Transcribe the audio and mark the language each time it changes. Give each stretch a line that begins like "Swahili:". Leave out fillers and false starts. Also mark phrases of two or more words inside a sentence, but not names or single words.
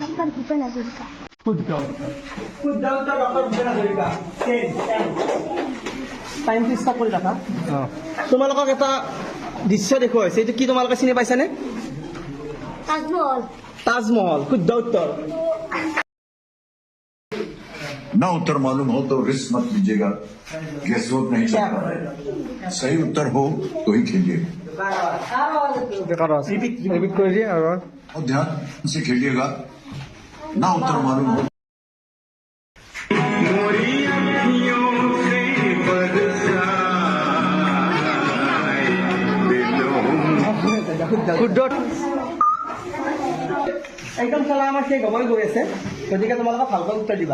Assamese: ভূপেন হাজৰিকা। শুদ্ধ শুদ্ধ উত্তৰ ডক্টৰ ভূপেন হাজৰিকা। টাইমটো ষ্টাৰ্ট কৰি ৰাখা। তোমালোকক এটা দৃশ্য দেখুৱাইছে, এইটো কি তোমালোকে চিনি পাইছানে? তাজমহল। তাজমহল, শুদ্ধ উত্তৰ।
Hindi: ना उत्तर मालूम हो तो रिस्क मत लीजिएगा, गेस वोट नहीं चलता। सही उत्तर हो तो ही खेलिएगा और ध्यान से खेलिएगा। ना उत्तर मालूम हो
Assamese: একদম খেলা আমাৰ সেই গমন গৈ আছে, গতিকে তোমালোকে ভালকৈ উত্তৰ দিবা।